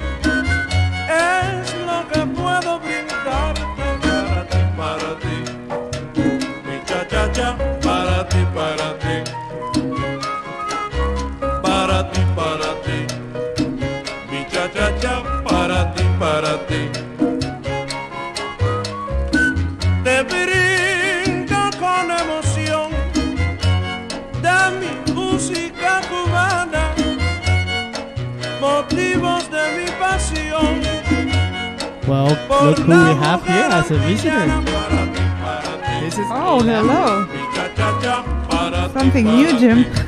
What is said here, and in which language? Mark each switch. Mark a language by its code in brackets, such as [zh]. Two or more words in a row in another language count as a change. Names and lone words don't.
[es] Es lo que puedo brindarte para ti, mi cha-cha-cha, para ti, mi cha-cha-cha, para ti. Te brindo con emoción de mi música cubana, motivos de mi pasión. [en] Well, look who we have here as a visitor. This is hello. Something new, Jim.